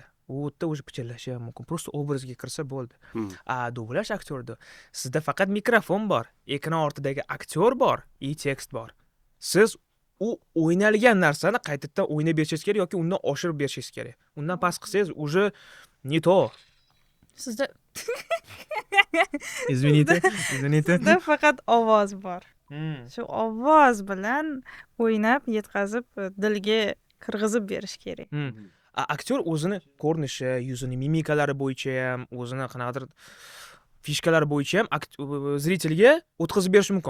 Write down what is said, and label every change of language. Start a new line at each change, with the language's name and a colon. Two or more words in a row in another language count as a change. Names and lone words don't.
Uzbek: U o'tda o'zi pichirlashi ham mumkin. Просто obrazga kirsa bo'ldi. Dublyaj aktyorida sizda faqat mikrofon bor, ekran ortidagi aktyor bor, tekst bor. Siz u o'ynalgan narsani qaytadan o'ynab berishingiz kerak yoki undan oshirib berishingiz kerak. Undan past qilsangiz
Russian: уже не то.
Uzbek: Sizda
Russian: Извините.
Uzbek: sizda faqat ovoz bor. Shu ovoz bilan o'ynab, yetkazib, dilga kirgizib berish kerak. Aktyor o'zini ko'rinishi, yuzini mimikalari bo'yicha ham o'zini qanaqadir fishkalar bo'yicha ham zritelga o'tkazib berish mumkin.